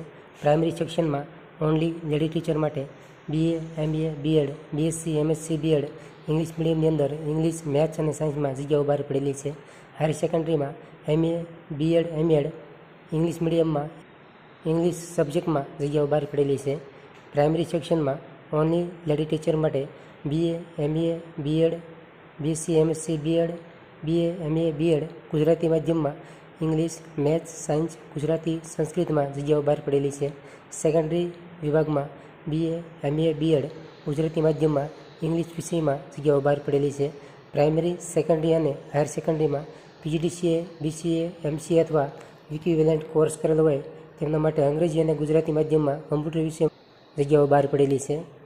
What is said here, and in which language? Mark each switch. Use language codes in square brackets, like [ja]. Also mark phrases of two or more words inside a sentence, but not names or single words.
[en] primary section only lady teacher [gu] માટે BA, MA, BEd, BSc, MSc, BEd [en] English medium [gu] અંદર [en] English, maths [gu] અને સાયન્સમાં જગ્યાઓ બહાર પડેલી છે. [en] higher secondary [gu] MA, BEd, MEd [en] English medium English subject [gu] જગ્યાઓ બહાર પડેલી છે. [en] primary section only lady teacher [gu] માટે BA, MA, BEd, BSc, MSc, BEd, BA, MA, BEd ગુજરાતી માધ્યમમાં [en] English, maths, science, [gu] ગુજરાતી, સંસ્કૃતમાં જગ્યાઓ બહાર પડેલી છે. સેકન્ડરી વિભાગમાં BA, MA, BEd ગુજરાતી માધ્યમમાં ઇંગ્લિશ વિષયમાં જગ્યાઓ બહાર પડેલી છે. [en] primary, secondary [gu] અને [en] higher secondary [gu] PGDCA, BCA, MCA અથવા [en] equivalent course [gu] કરેલો હોય તેમના માટે અંગ્રેજી અને ગુજરાતી માધ્યમમાં કમ્પ્યુટર વિષય જગ્યાઓ બહાર પડેલી છે.